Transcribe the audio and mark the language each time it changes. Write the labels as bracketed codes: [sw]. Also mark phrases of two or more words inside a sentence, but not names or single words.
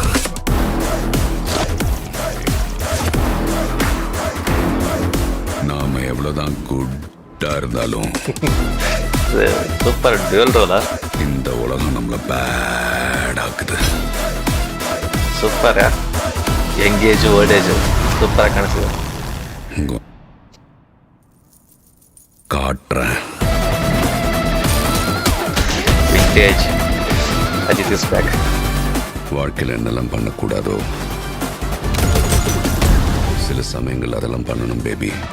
[ta] நாம எவ்வளவுதான் குட்டா இருந்தாலும் [en] super dual role. [ta] இந்த உலகம் நம்மள பேட் ஆக்குது. சூப்பரா. [kn] ಎಂಗೇಜು ಓಲ್ಡೇಜು ಸೂಪರಾಗಿ ಕಾಣಿಸ್ತಿದೆ. [ta] காட்டுறேன். [en] vintage Ajith is back. [ta] வாழ்க்கையில் என்னெல்லாம் பண்ணக்கூடாதோ சில சமயங்கள் அதெல்லாம் பண்ணணும் பேபி.